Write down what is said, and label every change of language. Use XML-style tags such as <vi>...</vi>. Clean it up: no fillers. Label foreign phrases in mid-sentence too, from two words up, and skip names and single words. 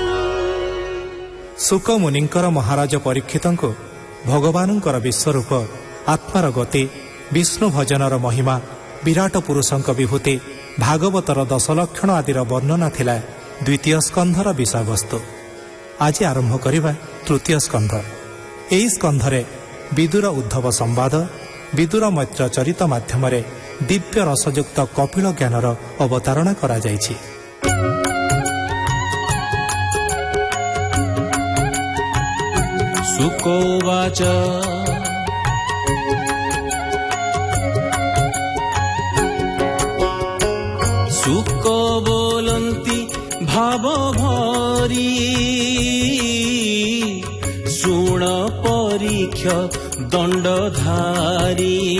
<or>ଶୁକ ମୁନିଙ୍କର ମହାରାଜ ପରୀକ୍ଷିତଙ୍କୁ ଭଗବାନଙ୍କର ବିଶ୍ୱରୂପ ଆତ୍ମାର ଗତି, ବିଷ୍ଣୁ ଭଜନର ମହିମା, ବିରାଟ ପୁରୁଷଙ୍କ ବିଭୂତି, ଭାଗବତର 10 ଲକ୍ଷଣ ଆଦିର ବର୍ଣ୍ଣନା ଥିଲା ଦ୍ୱିତୀୟ ସ୍କନ୍ଧର ବିଷୟବସ୍ତୁ। ଆଜି ଆରମ୍ଭ କରିବା ତୃତୀୟ ସ୍କନ୍ଧ। ଏହି ସ୍କନ୍ଧରେ ବିଦୁର ଉଦ୍ଧବ ସମ୍ବାଦ, ବିଦୁର ମୈତ୍ର ଚରିତ ମାଧ୍ୟମରେ ଦିବ୍ୟ ରସଯୁକ୍ତ କପିଳ ଜ୍ଞାନର ଅବତାରଣା କରାଯାଇଛି। ଶୁକୋବାଚ ଶୁକ ବୋଲନ୍ତି ଭାବ ଭରି, ଶୁଣ ପରୀକ୍ଷ ଦଣ୍ଡଧାରୀ।</or>